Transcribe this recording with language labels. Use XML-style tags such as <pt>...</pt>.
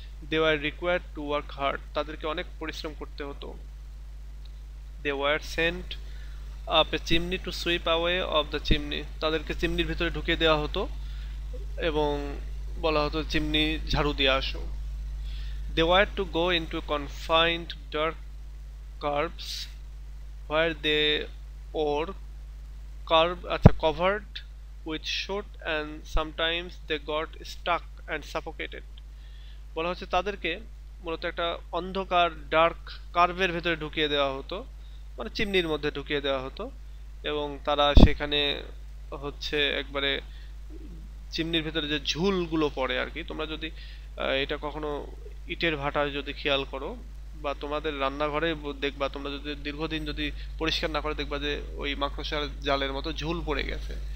<en>they were required to work hard,</en> <bn>তাদেরকে অনেক পরিশ্রম করতে হতো।</bn> <en>they were sent up a chimney to sweep away of the chimney,</en> <bn>তাদেরকে চিমনির ভিতরে ঢুকিয়ে দেওয়া হতো এবং বলা হতো চিমনি ঝাড়ু দিয়ে আসো।</bn> <en>They were to go into confined dark caves where they were covered with soot and sometimes they got stuck and suffocated.</en> <bn>বলা হচ্ছে তাদেরকে মূলত একটা অন্ধকার ডার্ক কার্ভের ভেতরে ঢুকিয়ে দেওয়া হতো, মানে চিমনির মধ্যে ঢুকিয়ে দেওয়া হতো, এবং তারা সেখানে হচ্ছে একবারে চিমনির ভেতরে যে ঝুলগুলো পড়ে আর কি, তোমরা যদি এটা কখনো ইটের ভাটায় যদি খেয়াল করো, বা তোমাদের রান্নাঘরে দেখবা, তোমরা যদি দীর্ঘদিন যদি পরিষ্কার না করে, দেখবা যে ওই মাকড়সার জালের মতো ঝুল পড়ে গেছে।</bn>